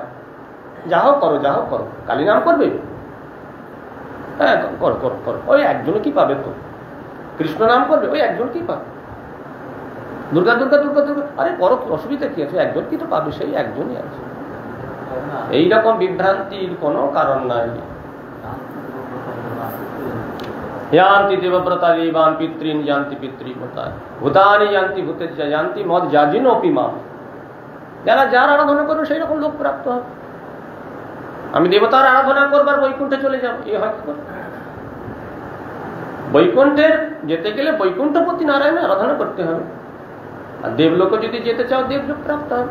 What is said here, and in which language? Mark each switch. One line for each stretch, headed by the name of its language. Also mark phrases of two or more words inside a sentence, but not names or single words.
Bangla: যাহ করো, যাহ করো, কালী নাম করবে, হ্যাঁ করো করো করো, ওই একজনে কি পাবে? তো কৃষ্ণ নাম করবে, ওই একজন কি পাবে? দুর্গা দুর্গা দুর্গা দুর্গা, আরে করো, অসুবিধা কি আছে? একজন কি তো পাবে, সেই একজনই আছে। এইরকম বিভ্রান্তির কোনো কারণ নাই।
Sanskrit: यान्ति देवव्रता देवान् पितॄन् यान्ति पितृव्रता भूतानि यान्ति भूतेज्य यान्ति मद जाजिनोऽपि माम्।
Bangla: যারা যার আরাধনা করবে সেই রকম লোক প্রাপ্ত হবে। আমি দেবতার আরাধনা করবার বৈকুণ্ঠে চলে যাব, এ হয় কি করে? বৈকুণ্ঠের যেতে গেলে বৈকুণ্ঠপতি নারায়ণের আরাধনা করতে হবে, আর দেবলোকে যদি যেতে চাও দেবলোক প্রাপ্ত হবে।